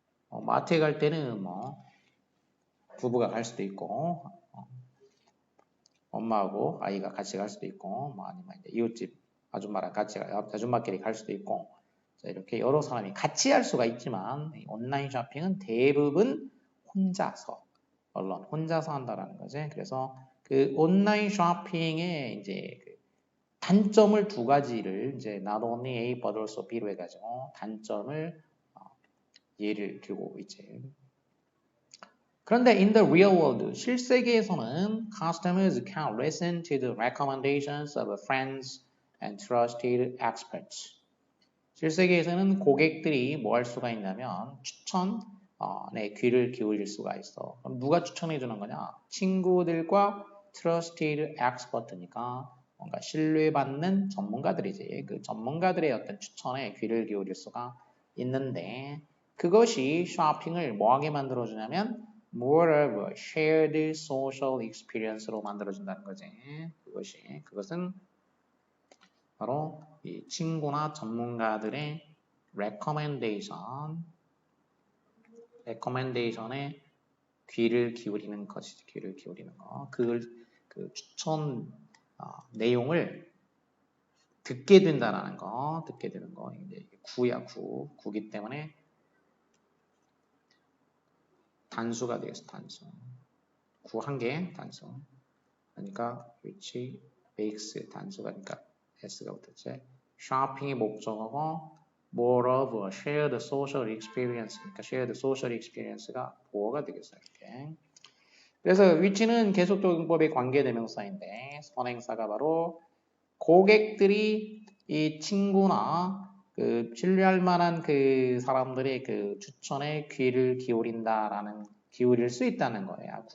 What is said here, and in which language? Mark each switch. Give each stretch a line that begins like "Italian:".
Korean: 마트에 갈 때는 뭐 부부가 갈 수도 있고 엄마하고 아이가 같이 갈 수도 있고 뭐 아니면 이제 이웃집 아줌마랑 같이 아줌마끼리 갈 수도 있고 자, 이렇게 여러 사람이 같이 할 수가 있지만 온라인 쇼핑은 대부분 혼자서 alone, 혼자서 한다라는 거지. 그래서 그 온라인 쇼핑의 이제 그 단점을 두 가지를 이제 not only A but also B로 해가지고 단점을 예를 들고 있지.
English: 그런데 in the real world,
Korean: 실세계에서는
English: customers can listen to the recommendations of friends and trusted experts.
Korean: 실세계에서는 고객들이 뭐 할 수가 있냐면 추천에 귀를 기울일 수가 있어. 그럼 누가 추천해 주는 거냐? 친구들과 trusted expert니까 뭔가 신뢰받는 전문가들이지. 그 전문가들의 어떤 추천에 귀를 기울일 수가 있는데 그것이 쇼핑을 뭐하게 만들어주냐면
English: more of a shared social experience
Korean: 로 만들어준다는 거지. 그것은 바로 이 친구나 전문가들의 recommendation에 귀를 기울이는 것이지. 귀를 기울이는 거. 그 추천 내용을 듣게 된다라는 거. 듣게 되는 거. 이제 구야 구. 구기 때문에 단수가 되겠어. 단수. 구 한 개 단수. 그러니까
English: which makes
Korean: 단수가 그러니까 s가 붙었지. 쇼핑의 목적어고
English: more of a shared social experience.
Korean: 그러니까 shared social experience가 보어가 되겠어요. 이렇게. 그래서 which는 계속적용법의 관계대명사인데 선행사가 바로 고객들이 이 친구나 그 신뢰할 만한 그 사람들의 그 추천에 귀를 기울일 수 있다는 거예요.